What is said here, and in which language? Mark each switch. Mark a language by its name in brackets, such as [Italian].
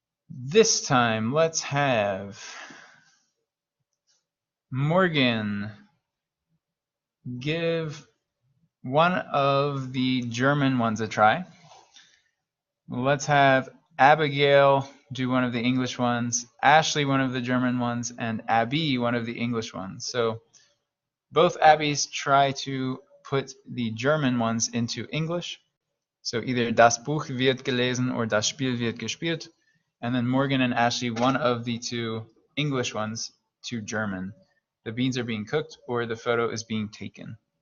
[English] This time, let's have Morgan give one of the German ones a try. Let's have Abigail do one of the English ones, Ashley one of the German ones, and Abby one of the English ones. So both Abbies try to put the German ones into English. So either [German] das Buch wird gelesen or das Spiel wird gespielt. [English] And then Morgan and Ashley, one of the two English ones to German. The beans are being cooked or the photo is being taken.